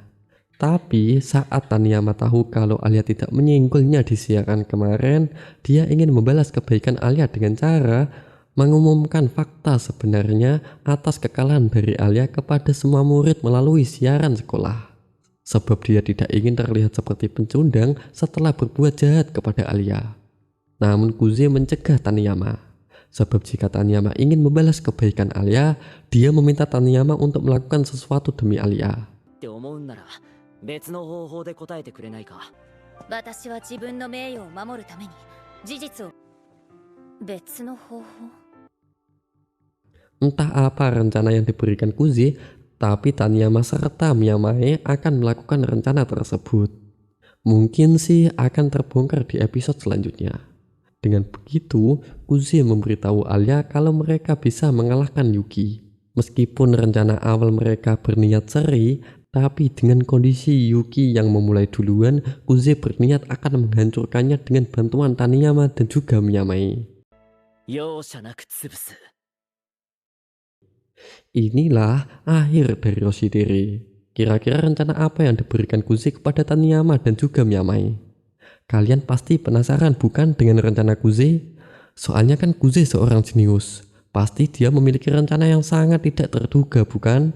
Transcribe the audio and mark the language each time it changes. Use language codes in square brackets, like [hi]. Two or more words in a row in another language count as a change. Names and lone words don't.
[id] Tapi saat Taniyama tahu kalau Alia tidak menyinggolnya di siaran kemarin, dia ingin membalas kebaikan Alia dengan cara mengumumkan fakta sebenarnya atas kekalahan dari Alia kepada semua murid melalui siaran sekolah. Sebab dia tidak ingin terlihat seperti pencundang setelah berbuat jahat kepada Alia. Namun Kuzi mencegah Taniyama. Sebab jika Taniyama ingin membalas kebaikan Alia, dia meminta Taniyama untuk melakukan sesuatu demi Alia. [ja] って思うんなら別の方法で答えてくれないか私は自分の名誉を守るために事実を別の方法 [id] Entah apa rencana yang diberikan Kuzi, tapi Taniyama serta Miyamai akan melakukan rencana tersebut. Mungkin sih akan terbongkar di episode selanjutnya. Dengan begitu, Kuzi memberitahu Alia kalau mereka bisa mengalahkan Yuki. Meskipun rencana awal mereka berniat seri, tapi dengan kondisi Yuki yang memulai duluan, Kuzi berniat akan menghancurkannya dengan bantuan Taniyama dan juga Miyamai. [ja] 容赦なく潰す [id] Inilah akhir dari Yoshidere. Kira-kira rencana apa yang diberikan Kuzi kepada Taniyama dan juga Miyamai? Kalian pasti penasaran bukan dengan rencana Kuzi? Soalnya kan Kuzi seorang jenius. Pasti dia memiliki rencana yang sangat tidak terduga bukan?